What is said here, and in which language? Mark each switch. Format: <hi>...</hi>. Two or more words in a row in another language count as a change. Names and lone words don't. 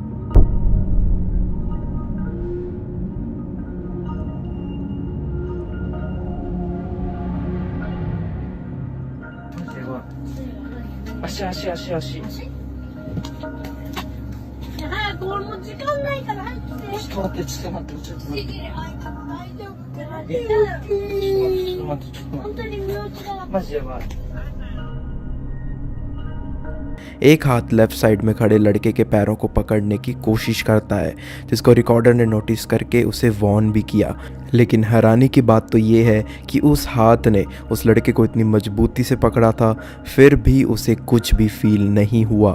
<ja>足。早く、俺もう時間ないから早くして。ちょっと待って。大丈夫ってなってる。本当に身内が。マジでやばい。</ja> <hi>एक हाथ लेफ्ट साइड में खड़े लड़के के पैरों को पकड़ने की कोशिश करता है, जिसको रिकॉर्डर ने नोटिस करके उसे वॉर्न भी किया। लेकिन हैरानी की बात तो ये है कि उस हाथ ने उस लड़के को इतनी मजबूती से पकड़ा था, फिर भी उसे कुछ भी फील नहीं हुआ।</hi>